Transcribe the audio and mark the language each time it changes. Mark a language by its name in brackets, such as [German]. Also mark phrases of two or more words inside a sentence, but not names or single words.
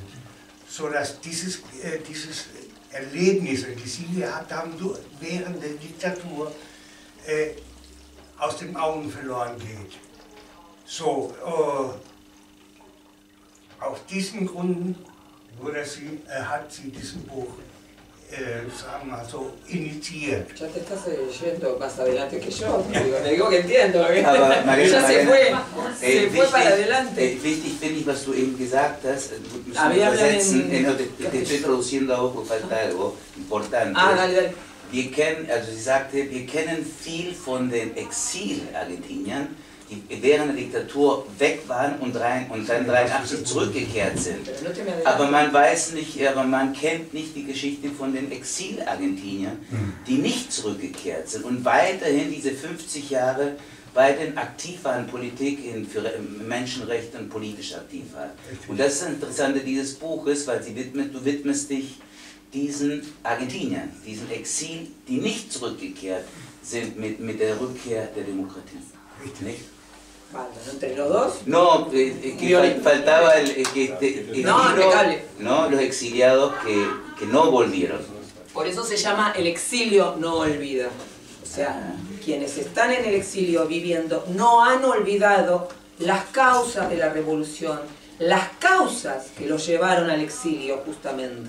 [German] So dass dieses Erlebnis, die Sie gehabt haben während der Diktatur, aus den Augen verloren geht. So, aus diesen Gründen hat sie diesen Buch, sagen wir mal so, initiiert. [Spanish] Ya te estás yendo más adelante que yo, te digo que entiendo. [German] Aber Mariana, [Spanish] se fue para adelante. [German] Wichtig finde ich, was du eben gesagt hast, du musst übersetzen, [Spanish] te estoy traduciendo a vos porque falta algo importante. Dale. [German] Wir kennen, also sie sagte, wir kennen viel von den Exil-Argentiniern, die während der Diktatur weg waren und dann 1983 zurückgekehrt sind. Aber man weiß nicht, aber man kennt nicht die Geschichte von den Exil-Argentiniern, die nicht zurückgekehrt sind und weiterhin diese 50 Jahre weiterhin aktiv waren, Politik für Menschenrechte und politisch aktiv waren. Und das ist das Interessante dieses Buches, weil du widmest dich diesen Argentiniern, diesen Exil, die nicht zurückgekehrt sind mit der Rückkehr der Demokratie. Nicht? [Spanish] ¿Entre los dos? No, que faltaba los exiliados que no volvieron. Por eso se llama El exilio no olvida. O sea, quienes están en el exilio viviendo no han olvidado las causas de la revolución, las causas que los llevaron al exilio justamente.